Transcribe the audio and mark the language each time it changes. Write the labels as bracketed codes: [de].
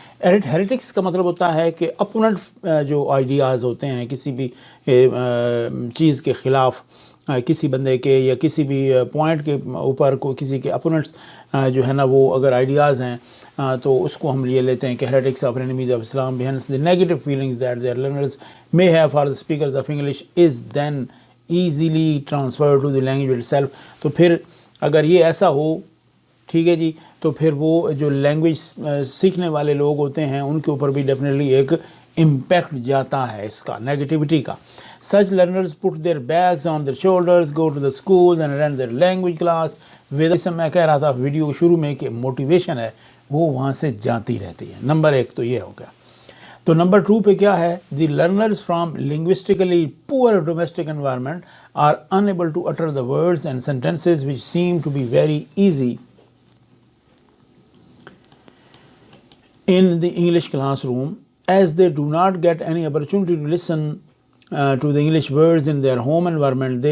[ur] Heretics کا مطلب ہوتا ہے کہ اپوننٹ جو آئیڈیاز ہوتے ہیں کسی بھی چیز کے خلاف، کسی بندے کے یا کسی بھی پوائنٹ کے اوپر کوئی کسی کے اپوننٹس جو ہے نا وہ اگر آئیڈیاز ہیں تو اس کو ہم یہ لیتے ہیں کہ [en] Heretics of enemies of Islam. Hence the negative feelings that their learners may have for the speakers of English is then easily transferred to the language itself. [ur] تو پھر اگر یہ ایسا ہو، ٹھیک ہے جی، تو پھر وہ جو لینگویج سیکھنے والے لوگ ہوتے ہیں ان کے اوپر بھی ڈیفینیٹلی ایک امپیکٹ جاتا ہے اس کا، نیگیٹیوٹی کا. [en] Such learners put their bags on their shoulders, go to the schools and run their language class. [ur] ویسے میں کہہ رہا تھا ویڈیو شروع میں کہ موٹیویشن ہے وہ وہاں سے جاتی رہتی ہے. نمبر 1 تو یہ ہو گیا. تو نمبر 2 پہ کیا ہے؟ [en] The learners from linguistically poor domestic environment are unable to utter the words and sentences which seem to be very easy in the English classroom, as they do not get any opportunity to listen to the English words in their home environment.